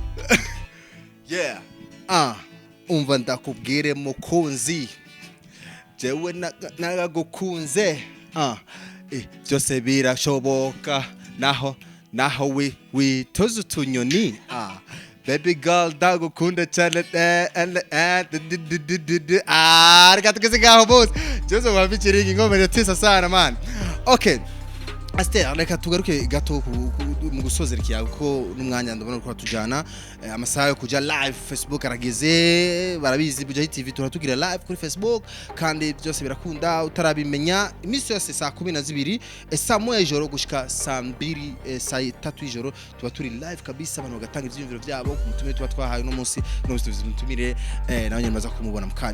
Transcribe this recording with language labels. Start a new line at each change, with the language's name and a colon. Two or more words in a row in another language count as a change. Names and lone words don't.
Rundi: Umva ndakubwire mukunzi jewe nagagukunze byose birashoboka naho witoze utunyoni
English: baby girl
Rundi: ndagukunda cyane reka tugeze ngaho bose byose wabikiriye ingomero tisa sana man. Okay, Aster, reka tugaruke gato mu gusozera ikiyago ko n'umwanya ndabona ko tujana amasaha yo kuja live Facebook arageze barabizi Buja TV turatugira live kuri Facebook kandi byose birakunda utarabimenya iminsi yose saa 12 saa 1 y'ijoro gushika saa 2 saa 3 y'ijoro tuba turi live kabisa abantu bagatanga ivyumviro byabo ku mutumire tuba twahaye no munsi tubimutumire nawe nyamaza kumubona mukanya.